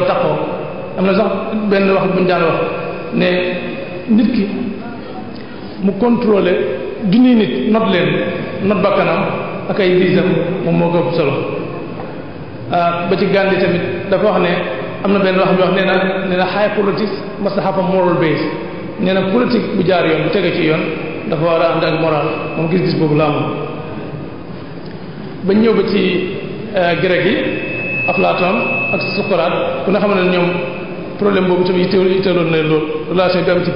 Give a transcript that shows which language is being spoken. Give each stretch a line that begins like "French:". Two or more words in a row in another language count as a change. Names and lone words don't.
Wolof: a taxaw am na sax benn wax bu ñu daan wax ne nit ki mu contrôler junniy nit not leen not bakkanam ak ay visam moom moo ko ëpp solo ba ci Gandhi tamit dafa wax ne am na benn wax bi wax nee na
English: high politics must have a moral base
Wolof: nee na politique bu jaar yoon bu tege ci yoon dafa war a ànd ak moral moom gis-gis boobu la amoon. bañ ñëw ba ci grec yi Aflaton ak Socrate ku ne xam ne ñoom problème boobu tamit yitteeloon na loolu relation bi am ci